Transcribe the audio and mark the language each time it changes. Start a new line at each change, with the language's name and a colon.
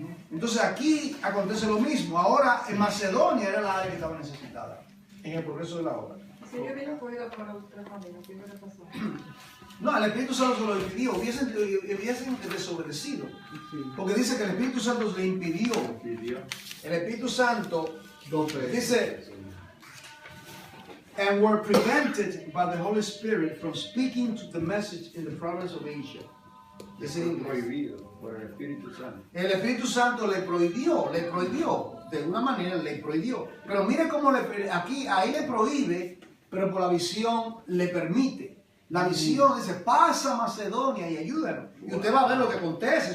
Spanish: Entonces aquí acontece lo mismo. Ahora en Macedonia era la área que estaba necesitada en el progreso de la obra. Si yo hubiera podido para otra familia, ¿qué hubiera pasado? No, el Espíritu Santo se lo impidió, hubiesen desobedecido. Porque dice que el Espíritu Santo le impidió. El Espíritu Santo dice,
English: and were prevented by the Holy Spirit from speaking to the message in the province of Asia.
Spanish: Es prohibido por el Espíritu Santo. El Espíritu Santo le prohibió, de una manera le prohibió. Pero mire cómo ahí le prohíbe, pero por la visión le permite. La visión dice, pasa a Macedonia y ayúdanos. Y usted va a ver lo que acontece.